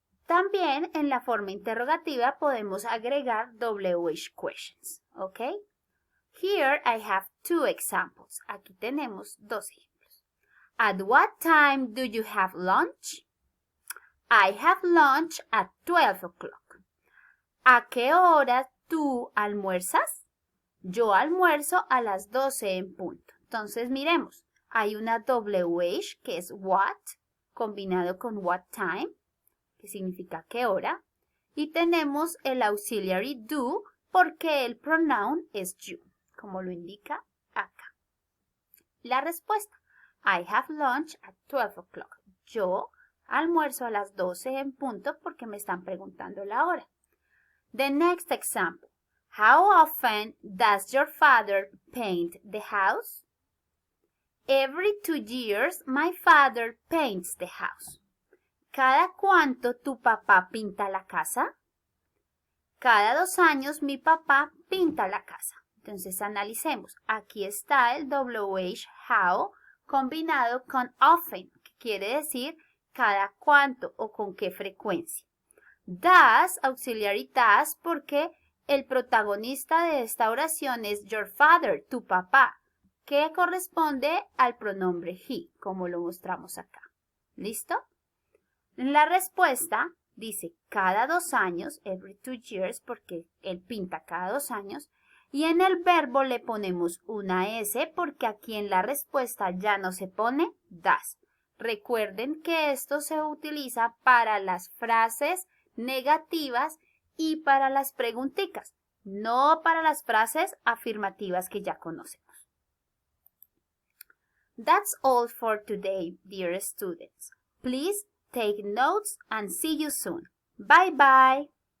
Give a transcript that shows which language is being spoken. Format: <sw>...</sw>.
<es>También en la forma interrogativa podemos agregar WH questions, ¿ok?</es> <en>Here I have two examples.</en> <es>Aquí tenemos dos ejemplos.</es> <en>At what time do you have lunch? I have lunch at 12 o'clock.</en> <es>¿A qué hora tú almuerzas? Yo almuerzo a las 12 en punto. Entonces miremos, hay una WH que es what, combinado con what time, que significa qué hora, y tenemos el auxiliary do porque el pronoun es you, como lo indica acá. La respuesta,</es> <en>I have lunch at 12 o'clock.</en> <es>Yo almuerzo a las 12 en punto porque me están preguntando la hora.</es> <en>The next example, how often does your father paint the house? Every 2 years my father paints the house.</en> <es>¿Cada cuánto tu papá pinta la casa? Cada 2 años mi papá pinta la casa. Entonces analicemos. Aquí está el WH how combinado con often, que quiere decir cada cuánto o con qué frecuencia. Does, auxiliary does, porque el protagonista de esta oración es</es> <en>your father,</en> <es>tu papá, que corresponde al pronombre he, como lo mostramos acá. ¿Listo? La respuesta dice cada 2 años,</es> <en>every 2 years,</en> <es>porque él pinta cada 2 años. Y en el verbo le ponemos una S porque aquí en la respuesta ya no se pone does. Recuerden que esto se utiliza para las frases negativas y para las preguntitas, no para las frases afirmativas que ya conocemos.</es> <en>That's all for today, dear students. Please take notes and see you soon. Bye bye.</en>